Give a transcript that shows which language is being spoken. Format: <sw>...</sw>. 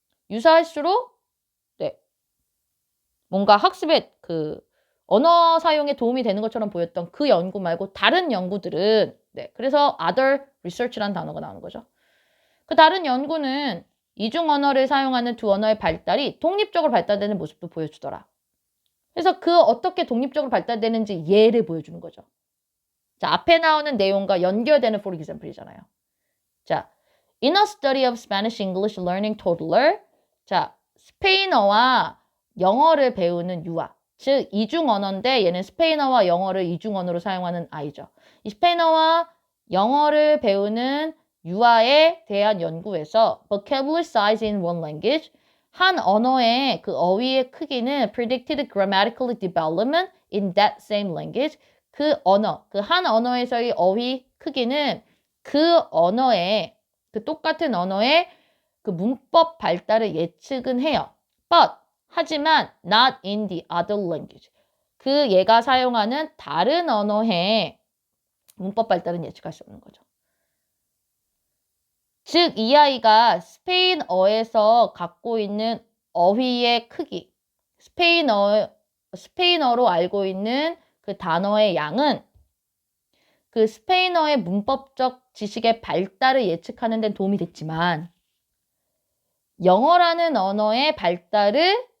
<ko>유사할수록 네, 뭔가 학습에 언어 사용에 도움이 되는 것처럼 보였던 그 연구 말고 다른 연구들은 네, 그래서</ko> <en>other research</en> <ko>라는 단어가 나오는 거죠. 그 다른 연구는 이중 언어를 사용하는 두 언어의 발달이 독립적으로 발달되는 모습도 보여주더라. 그래서 그 어떻게 독립적으로 발달되는지 예를 보여주는 거죠. 자, 앞에 나오는 내용과 연결되는</ko> <en>for example</en> <ko>이잖아요. 자,</ko> <en>in a study of Spanish English learning toddler.</en> <ko>자, 스페인어와 영어를 배우는 유아. 즉, 이중 언어인데 얘는 스페인어와 영어를 이중 언어로 사용하는 아이죠. 이 스페인어와 영어를 배우는 유아에 대한 연구에서</ko> <en>vocabulary size in one language,</en> <ko>한 언어의 그 어휘의 크기는</ko> <en>predicted grammatical development in that same language.</en> <ko>그 한 언어에서의 어휘 크기는 그 언어의, 그 똑같은 언어의 그 문법 발달을 예측은 해요. 하지만</ko> <en>not in the other language.</en> <ko>그 얘가 사용하는 다른 언어의 문법 발달은 예측할 수 없는 거죠. 즉, 이 아이가 스페인어에서 갖고 있는 어휘의 크기, 스페인어로 알고 있는 그 단어의 양은 그 스페인어의 문법적 지식의 발달을 예측하는 데 도움이 됐지만 영어라는 언어의 발달을</ko>